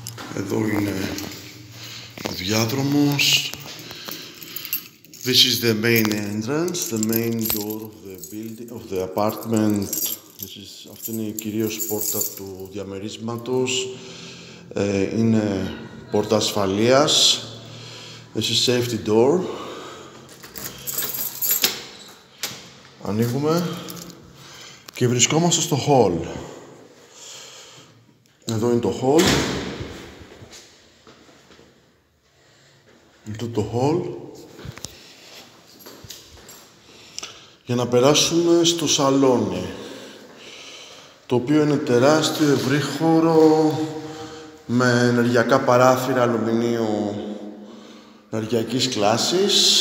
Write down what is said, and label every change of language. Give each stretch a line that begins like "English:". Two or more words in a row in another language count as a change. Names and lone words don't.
Greek: Εδώ είναι ο διάδρομος.
English: This is the main entrance, the main door of the building, of the apartment.
Greek: Αυτή είναι κυρίως πόρτα του διαμερίσματος. Είναι πόρτα ασφαλείας.
English: This is safety door.
Greek: Ανοίγουμε και βρισκόμαστε στο hall. Εδώ είναι το hall. Αυτό το hall. Για να περάσουμε στο σαλόνι, το οποίο είναι τεράστιο, ευρύχωρο, με ενεργειακά παράθυρα αλουμινίου ενεργειακής κλάσης.